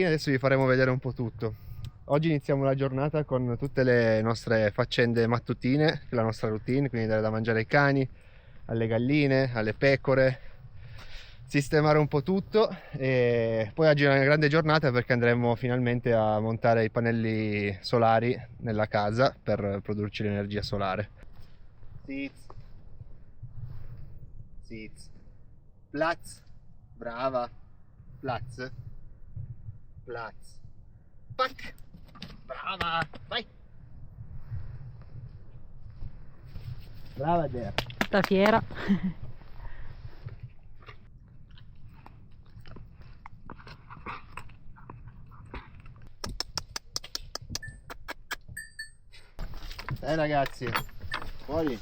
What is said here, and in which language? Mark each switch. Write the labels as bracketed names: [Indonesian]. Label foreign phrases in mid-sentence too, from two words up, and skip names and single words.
[Italian] Adesso vi faremo vedere un po' tutto. Oggi iniziamo la giornata con tutte le nostre faccende mattutine, la nostra routine, quindi dare da mangiare ai cani, alle galline, alle pecore, sistemare un po' tutto. E poi oggi è una grande giornata perché andremo finalmente a montare i pannelli solari nella casa per produrci l'energia solare. [German] Sitz. Sitz. Platz. Brava. Platz. Platz. Pack. [Italian] Brava. Vai. Brava der. Sta fiera. Dai ragazzi, fuori.